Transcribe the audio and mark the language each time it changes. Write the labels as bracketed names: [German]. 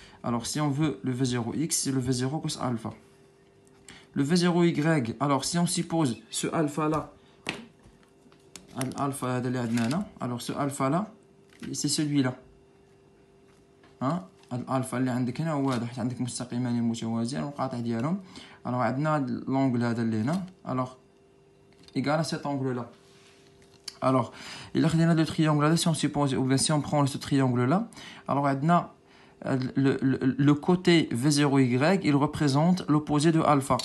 [French] Alors, si on veut le V0x, c'est le V0 cos alpha. Le V0y, alors si on suppose ce alpha-là, alors ce alpha-là, c'est celui-là. Hein? [Arabic] الالفا اللي عندك هنا واضح عندك مستقيمان متوازيان والقاطع ديالهم. [French] alors عندنا l'angle [Arabic] هذا اللي هنا [French] alors égal à cet angle là. Alors, il y a deux triangles là, si on suppose, ou bien si on prend ce triangle-là, alors le côté V0Y, il représente l'opposé de alpha.